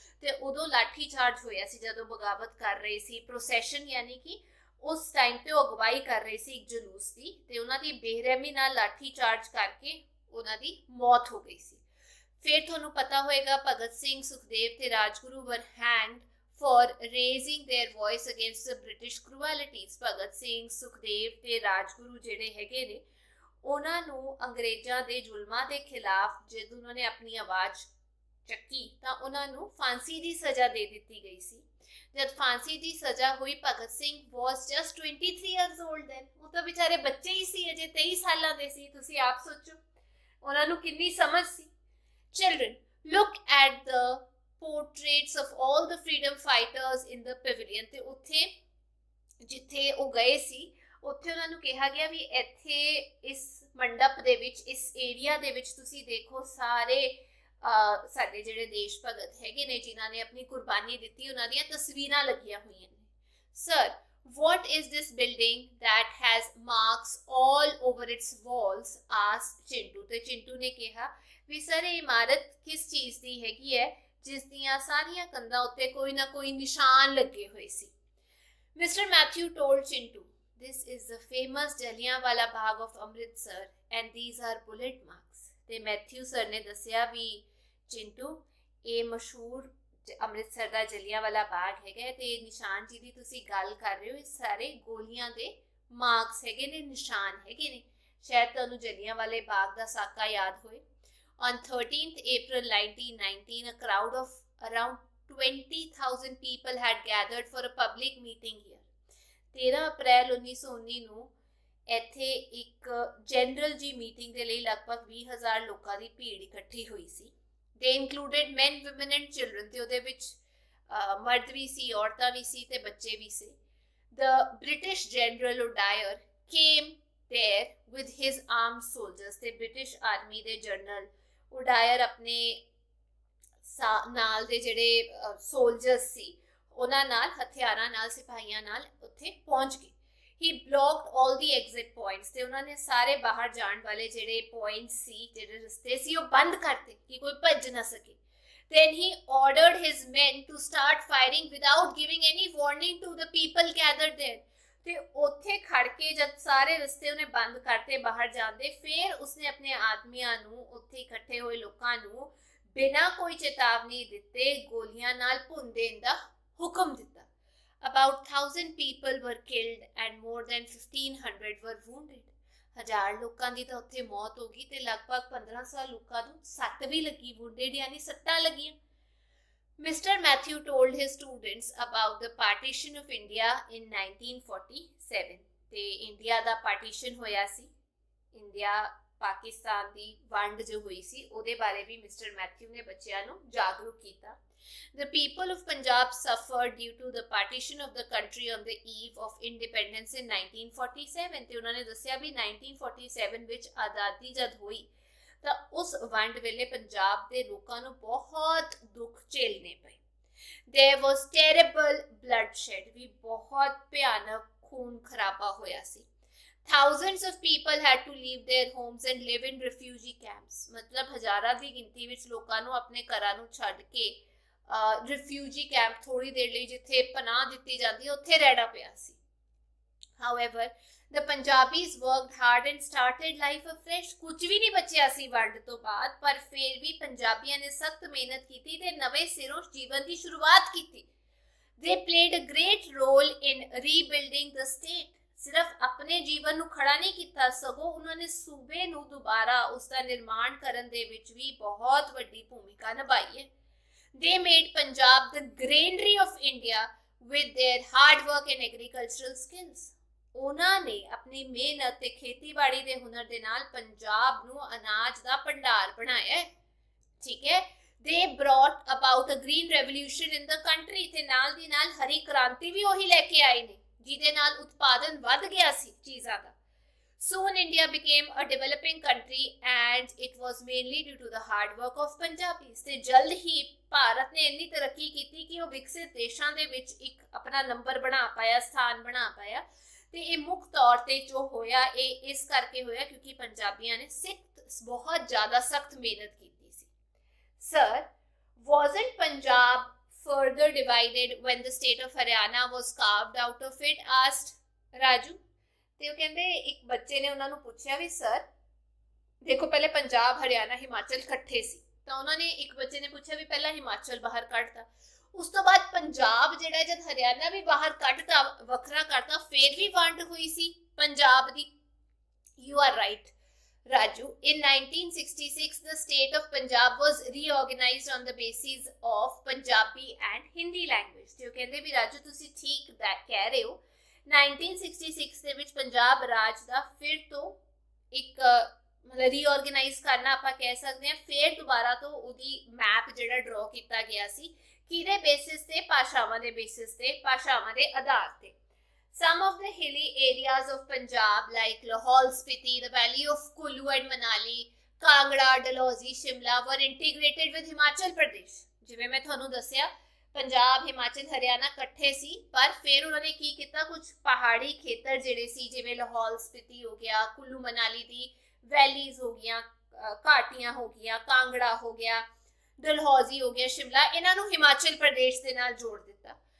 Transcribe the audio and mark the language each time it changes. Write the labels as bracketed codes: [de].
[pa] ਤੇ ਉਦੋਂ ਲਾਠੀ ਚਾਰਜ ਹੋਇਆ ਸੀ ਜਦੋਂ ਬਗਾਵਤ ਕਰ ਰਹੇ ਸੀ। ਪ੍ਰੋਸੈਸ਼ਨ ਯਾਨੀ ਕਿ ਉਸ ਟਾਈਮ ਤੇ ਉਹ ਅਗਵਾਈ ਕਰ ਰਹੇ ਸੀ ਇੱਕ ਜਲੂਸ ਦੀ, ਤੇ ਉਹਨਾਂ ਦੀ ਬੇਰਹਿਮੀ ਨਾਲ ਲਾਠੀ ਚਾਰਜ ਕਰਕੇ ਉਹਨਾਂ ਦੀ ਮੌਤ ਹੋ ਗਈ ਸੀ। ਫਿਰ ਤੁਹਾਨੂੰ ਪਤਾ ਹੋਏਗਾ [en] ਭਗਤ ਸਿੰਘ, ਸੁਖਦੇਵ ਤੇ Rajguru were hanged for raising their voice against the British cruelties। [pa] Bhagat Singh, Sukhdev ਤੇ ਰਾਜਗੁਰੂ ਜਿਹੜੇ ਹੈਗੇ ਨੇ, ਉਹਨਾਂ ਨੂੰ ਅੰਗਰੇਜ਼ਾਂ ਦੇ ਜ਼ੁਲਮਾਂ ਦੇ ਖਿਲਾਫ ਜਦੋਂ ਉਹਨਾਂ ਨੇ ਆਪਣੀ ਆਵਾਜ਼ ਚੱਕੀ ਤਾਂ ਉਹਨਾਂ ਨੂੰ ਫਾਂਸੀ ਦੀ ਸਜ਼ਾ ਦੇ ਦਿੱਤੀ ਗਈ ਸੀ। ਜਦ ਫਾਂਸੀ ਦੀ ਸਜ਼ਾ ਹੋਈ, [en] Bhagat Singh was just 23 years old then। [pa] ਉਹ ਤਾਂ ਵਿਚਾਰੇ ਬੱਚੇ ਹੀ ਸੀ, ਅਜੇ 23 ਸਾਲਾਂ ਦੇ ਸੀ। ਤੁਸੀਂ ਆਪ ਸੋਚੋ ਉਹਨਾਂ ਨੂੰ ਕਿੰਨੀ ਸਮਝ ਸੀ। [en] Children, look at the portraits of all the freedom fighters in the pavilion। [pa] ਤੇ ਉੱਥੇ ਜਿੱਥੇ ਉਹ ਗਏ ਸੀ ਉੱਥੇ ਉਹਨਾਂ ਨੂੰ ਕਿਹਾ ਗਿਆ ਵੀ ਇੱਥੇ ਇਸ ਮੰਡਪ ਦੇ ਵਿੱਚ, ਇਸ ਏਰੀਆ ਦੇ ਵਿੱਚ ਤੁਸੀਂ ਦੇਖੋ ਸਾਰੇ ਸਾਡੇ ਜਿਹੜੇ ਦੇਸ਼ ਭਗਤ ਹੈਗੇ ਨੇ ਜਿਨ੍ਹਾਂ ਨੇ ਆਪਣੀ ਕੁਰਬਾਨੀ ਦਿੱਤੀ, ਉਹਨਾਂ ਦੀਆਂ ਤਸਵੀਰਾਂ ਲੱਗੀਆਂ ਹੋਈਆਂ ਨੇ। [en] Sir, what is this building that has marks all over its walls? asked Chintu. [pa] ਤੇ ਚਿੰਟੂ ਨੇ ਕਿਹਾ ਵੀ ਸਰ ਇਹ ਇਮਾਰਤ ਕਿਸ ਚੀਜ਼ ਦੀ ਹੈਗੀ ਹੈ ਜਿਸ ਦੀਆਂ ਸਾਰੀਆਂ ਕੰਧਾਂ ਉੱਤੇ ਕੋਈ ਨਾ ਕੋਈ ਨਿਸ਼ਾਨ ਲੱਗੇ ਹੋਏ ਸੀ। [en] Mr. Matthew told Chintu, this is the famous Jallianwala Bagh of Amritsar and these are bullet marks। [pa] ਤੇ ਮੈਥਿਊ ਸਰ ਨੇ ਦੱਸਿਆ ਵੀ ਚਿੰਟੂ ਇਹ ਮਸ਼ਹੂਰ ਅੰਮ੍ਰਿਤਸਰ ਦਾ ਜਲਿਆਂਵਾਲਾ ਬਾਗ ਹੈਗਾ ਤੇ ਨਿਸ਼ਾਨ ਜਿਹਦੀ ਤੁਸੀਂ ਗੱਲ ਕਰ ਰਹੇ ਹੋ ਇਹ ਸਾਰੇ ਗੋਲੀਆਂ ਦੇ ਮਾਰਕਸ ਹੈਗੇ ਨੇ, ਨਿਸ਼ਾਨ ਹੈਗੇ ਨੇ। ਸ਼ਾਇਦ ਤੁਹਾਨੂੰ ਜਲਿਆਂਵਾਲੇ ਬਾਗ ਦਾ ਸਾਕਾ ਯਾਦ ਹੋਏ। [en] On 13th April 1919, a crowd of around 20,000 people had gathered for a public meeting here। [pa] 13 ਅਪ੍ਰੈਲ 1919 ਨੂੰ ਇੱਥੇ ਇੱਕ ਜਨਰਲ ਜੀ ਮੀਟਿੰਗ ਦੇ ਲਈ ਲਗਭਗ 20,000 ਲੋਕਾਂ ਦੀ ਭੀੜ ਇਕੱਠੀ ਹੋਈ ਸੀ। [en] They included men, women and children। [pa] ਤੇ ਉਹਦੇ ਵਿੱਚ ਮਰਦ ਵੀ ਸੀ, ਔਰਤਾਂ ਵੀ ਸੀ ਤੇ ਬੱਚੇ ਵੀ ਸੀ। [en] The British General O'Dwyer came there with his armed soldiers। [pa] ਤੇ ਬ੍ਰਿਟਿਸ਼ ਆਰਮੀ ਦੇ ਜਨਰਲ ਉਡਾਇਰ ਆਪਣੇ ਨਾਲ ਦੇ ਜਿਹੜੇ ਸੋਲਜਰਸ ਸੀ ਉਹਨਾਂ ਨਾਲ, ਹਥਿਆਰਾਂ ਨਾਲ, ਸਿਪਾਹੀਆਂ ਨਾਲ ਉੱਥੇ ਪਹੁੰਚ ਗਏ। [en] He blocked all the exit points। [pa] ਤੇ ਉਹਨਾਂ ਨੇ ਸਾਰੇ ਬਾਹਰ ਜਾਣ ਵਾਲੇ ਜਿਹੜੇ ਪੁਆਇੰਟਸ ਸੀ, ਜਿਹੜੇ ਰਸਤੇ ਸੀ, ਉਹ ਬੰਦ ਕਰਤੇ ਕਿ ਕੋਈ ਭੱਜ ਨਾ ਸਕੇ। [en] Then he ordered his men to start firing without giving any warning to the people gathered there। [pa] ਤੇ ਉੱਥੇ ਖੜ ਕੇ ਜਦ ਸਾਰੇ ਰਸਤੇ ਉਹਨੇ ਬੰਦ ਕਰਤੇ ਬਾਹਰ ਜਾਂਦੇ, ਫਿਰ ਉਸਨੇ ਆਪਣੇ ਆਦਮੀਆਂ ਨੂੰ, ਉੱਥੇ ਇਕੱਠੇ ਹੋਏ ਲੋਕਾਂ ਨੂੰ ਬਿਨਾਂ ਕੋਈ ਚੇਤਾਵਨੀ ਦਿੱਤੇ ਗੋਲੀਆਂ ਨਾਲ ਭੁੰਨ ਦੇਣ ਦਾ ਹੁਕਮ ਦਿੱਤਾ। [en] About 1,000 people were killed and more than 1,500 were wounded। [pa] 1000 ਲੋਕਾਂ ਦੀ ਤਾਂ ਉੱਥੇ ਮੌਤ ਹੋ ਗਈ ਤੇ ਲਗਭਗ 1500 ਲੋਕਾਂ ਨੂੰ ਸੱਟ ਵੀ ਲੱਗੀ, wounded ਯਾਨੀ ਸੱਟਾਂ ਲੱਗੀਆਂ। [en] Mr. Matthew told his students about the partition of India in 1947। [pa] ਤੇ ਇੰਡੀਆ ਦਾ ਪਾਰਟੀਸ਼ਨ ਹੋਇਆ ਸੀ, ਇੰਡੀਆ ਪਾਕਿਸਤਾਨ ਦੀ ਵੰਡ ਜੋ ਹੋਈ ਸੀ ਉਹਦੇ ਬਾਰੇ ਵੀ ਮਿਸਟਰ ਮੈਥਿਊ ਨੇ ਬੱਚਿਆਂ ਨੂੰ ਜਾਗਰੂਕ ਕੀਤਾ। [en] The people of Punjab suffered due to the partition of the country on the eve of independence in 1947। [pa] ਤੇ ਉਹਨਾਂ ਨੇ ਦੱਸਿਆ ਵੀ 1947 ਵਿੱਚ ਆਜ਼ਾਦੀ ਜਦ ਹੋਈ ਤਾਂ ਉਸ ਵੰਡ ਵੇਲੇ ਪੰਜਾਬ ਦੇ ਲੋਕਾਂ ਨੂੰ ਬਹੁਤ ਦੁੱਖ ਝੇਲਣੇ ਪਏ। [en] There was terrible bloodshed। [pa] ਵੀ ਬਹੁਤ ਭਿਆਨਕ ਖੂਨ ਖਰਾਬਾ ਹੋਇਆ ਸੀ। [en] Thousands of people had to leave their homes and live in refugee camps। [pa] ਮਤਲਬ ਹਜ਼ਾਰਾਂ ਦੀ ਗਿਣਤੀ ਵਿੱਚ ਲੋਕਾਂ ਨੂੰ ਆਪਣੇ ਘਰਾਂ ਨੂੰ ਛੱਡ ਕੇ ਰਿਫਿਊਜੀ ਕੈਂਪ ਥੋੜੀ ਦੇਰ ਲਈ ਜਿੱਥੇ ਪਨਾਹ ਦਿੱਤੀ ਜਾਂਦੀ ਹੈ ਉੱਥੇ ਰਹਿਣਾ ਪਿਆ ਸੀ। [en] However, the Punjabis worked hard and started life afresh. [pa] ਕੁਝ ਵੀ ਨਹੀਂ ਬਚਿਆ ਸੀ ਵੰਡ ਤੋਂ ਬਾਅਦ, ਪਰ ਫਿਰ ਵੀ ਪੰਜਾਬੀਆਂ ਨੇ ਸਖਤ ਮਿਹਨਤ ਕੀਤੀ ਤੇ ਨਵੇਂ ਸਿਰੋਂ ਜੀਵਨ ਦੀ ਸ਼ੁਰੂਆਤ ਕੀਤੀ। [en] They played a great role in rebuilding the state. [pa] ਸਿਰਫ ਆਪਣੇ ਜੀਵਨ ਨੂੰ ਖੜਾ ਨਹੀਂ ਕੀਤਾ, ਸਗੋਂ ਉਹਨਾਂ ਨੇ ਸੂਬੇ ਨੂੰ ਦੁਬਾਰਾ ਉਸ ਦਾ ਨਿਰਮਾਣ ਕਰਨ ਦੇ ਵਿੱਚ ਵੀ ਬਹੁਤ ਵੱਡੀ ਭੂਮਿਕਾ ਨਿਭਾਈ ਹੈ। [en] They made Punjab the granary of India with their hard work and agricultural skills. [pa] ਉਹਨਾਂ ਨੇ ਆਪਣੀ ਮਿਹਨਤ ਤੇ ਖੇਤੀਬਾੜੀ ਦੇ ਹੁਨਰ ਦੇ ਨਾਲ ਪੰਜਾਬ ਨੂੰ ਅਨਾਜ ਦਾ ਭੰਡਾਰ ਬਣਾਇਆ। ਠੀਕ ਹੈ। [en] They brought about a green revolution in the country [pa] ਤੇ ਨਾਲ ਦੀ ਨਾਲ ਹਰੀ ਕ੍ਰਾਂਤੀ ਵੀ ਉਹੀ ਲੈ ਕੇ ਆਏ ਨੇ ਜਿਹਦੇ ਨਾਲ ਉਤਪਾਦਨ ਵੱਧ ਗਿਆ ਸੀ ਚੀਜ਼ਾਂ ਦਾ। [en] Soon India became a developing country and it was mainly due to the hard work of Punjabis. [pa] ਤੇ ਜਲਦ ਹੀ ਭਾਰਤ ਨੇ ਇੰਨੀ ਤਰੱਕੀ ਕੀਤੀ ਕਿ ਉਹ ਵਿਕਸਿਤ ਦੇਸ਼ਾਂ ਦੇ ਵਿੱਚ ਇੱਕ ਆਪਣਾ ਨੰਬਰ ਬਣਾ ਪਾਇਆ, ਸਥਾਨ ਬਣਾ ਪਾਇਆ। ਤੇ ਇਹ ਮੁੱਖ ਤੌਰ ਤੇ ਜੋ ਹੋਇਆ ਇਹ ਇਸ ਕਰਕੇ ਹੋਇਆ ਕਿਉਂਕਿ ਪੰਜਾਬੀਆਂ ਨੇ ਬਹੁਤ ਜ਼ਿਆਦਾ ਸਖਤ ਮਿਹਨਤ ਕੀਤੀ ਸੀ। [en] Sir, wasn't Punjab further divided when the state of Haryana was carved out of it? asked Raju. [pa] ਤੇ ਉਹ ਕਹਿੰਦੇ ਇੱਕ ਬੱਚੇ ਨੇ ਉਹਨਾਂ ਨੂੰ ਪੁੱਛਿਆ ਵੀ ਸਰ ਦੇਖੋ ਪਹਿਲੇ ਪੰਜਾਬ ਹਰਿਆਣਾ ਹਿਮਾਚਲ ਇਕੱਠੇ ਸੀ ਤਾਂ ਉਹਨਾਂ ਨੇ ਇੱਕ ਬੱਚੇ ਨੇ ਪੁੱਛਿਆ ਵੀ ਪਹਿਲਾਂ ਹਿਮਾਚਲ ਬਾਹਰ ਕੱਢਤਾ ਉਸ ਤੋਂ ਬਾਅਦ ਪੰਜਾਬ ਜਿਹੜਾ ਜਦ ਹਰਿਆਣਾ ਵੀ ਬਾਹਰ ਕੱਢਤਾ ਵੱਖਰਾ ਕਰਤਾ ਫਿਰ ਵੀ ਵੰਡ ਹੋਈ ਸੀ ਪੰਜਾਬ ਦੀ। [en] You are right, Raju. In 1966, the state of Punjab was reorganized on the basis of Punjabi and Hindi language. [pa] ਤੇ ਉਹ ਕਹਿੰਦੇ ਵੀ ਰਾਜੂ ਤੁਸੀਂ ਠੀਕ ਕਹਿ ਰਹੇ ਹੋ। 1966 ਦੇ ਵਿੱਚ ਪੰਜਾਬ ਰਾਜ ਦਾ ਫਿਰ ਤੋਂ ਇੱਕ ਮਤਲਬ ਰੀਆਰਗੇਨਾਈਜ਼ ਕਰਨਾ ਆਪਾਂ ਕਹਿ ਸਕਦੇ ਹਾਂ। ਫਿਰ ਦੁਬਾਰਾ ਤੋਂ ਉਹਦੀ ਮੈਪ ਜਿਹੜਾ ਡਰਾ ਕੀਤਾ ਗਿਆ ਸੀ ਕਿਹਦੇ ਬੇਸਿਸ ਤੇ, ਭਾਸ਼ਾਵਾਂ ਦੇ ਬੇਸਿਸ ਤੇ, ਭਾਸ਼ਾਵਾਂ ਦੇ ਆਧਾਰ ਤੇ। [en] Some of the hilly areas of Punjab like Lahaul Spiti, the valley of Kullu and Manali, Kangra, Dalhousie, Shimla were integrated with Himachal Pradesh. [pa] ਜਿਵੇਂ ਮੈਂ ਤੁਹਾਨੂੰ ਦੱਸਿਆ ਪੰਜਾਬ ਹਿਮਾਚਲ ਹਰਿਆਣਾ ਇਕੱਠੇ ਸੀ ਪਰ ਫਿਰ ਉਹਨਾਂ ਨੇ ਕੀ ਕੀਤਾ ਕੁਝ ਪਹਾੜੀ ਖੇਤਰ ਜਿਹੜੇ ਸੀ ਜਿਵੇਂ ਲਾਹੌਲ ਸਪੀਤੀ ਹੋ ਗਿਆ, ਕੁੱਲੂ ਮਨਾਲੀ ਦੀ ਵੈਲੀਜ਼ ਹੋ ਗਈਆਂ, ਘਾਟੀਆਂ ਹੋ ਗਈਆਂ, ਕਾਂਗੜਾ ਹੋ ਗਿਆ, ਡਲਹੌਜ਼ੀ ਹੋ ਗਿਆ, ਸ਼ਿਮਲਾ, ਇਹਨਾਂ ਨੂੰ ਹਿਮਾਚਲ ਪ੍ਰਦੇਸ਼ ਦੇ ਨਾਲ ਜੋੜ ਦਿੱਤਾ।